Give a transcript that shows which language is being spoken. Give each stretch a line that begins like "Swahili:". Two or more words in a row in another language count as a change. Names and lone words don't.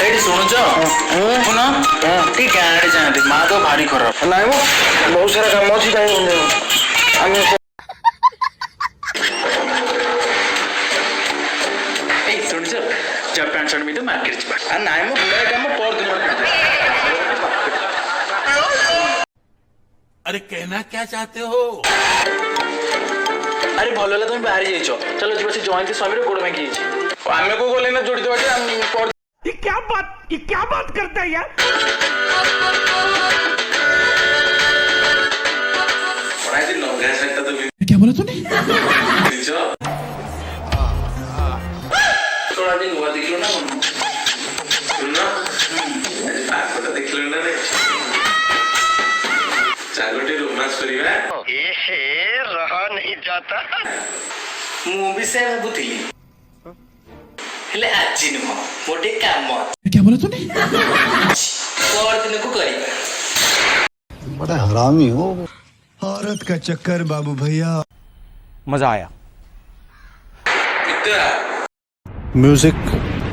Odia: ଶୁଣୁଛ ଶୁଣ ଟିକେ ଗାଁରେ ଯାଆନ୍ତି ମା ତ ଭାରି ଖରାପ। ନାଇଁ ମ ବହୁତ ସାରା କାମ ଅଛି କାହିଁକି ଆମେ ଏଇ ଶୁଣୁଛ ଯା ପ୍ୟାଣ୍ଟ ସାର୍ଟ ବି ତ ମାର୍କେଟ ଯିବା। ନାଇଁ ମୁଁ ଗୁଡ଼ାଏ କାମ ପରଦିନ।
Hindi: अरे कहना क्या चाहते हो?
Odia: ଆରେ ଭଲ ହେଲା ତମେ ବାହାରି ଯାଇଛ। ଚାଲ ଯିବା ସେ ଜୟନ୍ତୀ ସ୍ୱାମୀର ଗୋଡ଼ ଭାଙ୍ଗି ଯାଇଛି। ଆମେ କୋଉ ଗଲେ ନା ଯୋଡ଼ି ଦେବା।
Hindi: ये क्या बात करता है यार? क्या बोला तूने? थोड़ा दिन हुआ देख लो ना
Odia: ଦେଖିଲୁ ନା ଚାଲୋଟି ରୋମାନ୍ସ କରିବା।
Hindi: रहा नहीं जाता।
Odia: ମୁଁ ବି ସେ ଭାବୁଥିଲି ହେଲେ ଆଜି ନୁହଁ ଗୋଟେ କାମ
Hindi: क्या बोला तूने?
Odia: ପରଦିନକୁ କରିବା।
Hindi: बड़ा हरामी हो। औरत का चक्कर बाबू भैया। मजा आया। कितना म्यूजिक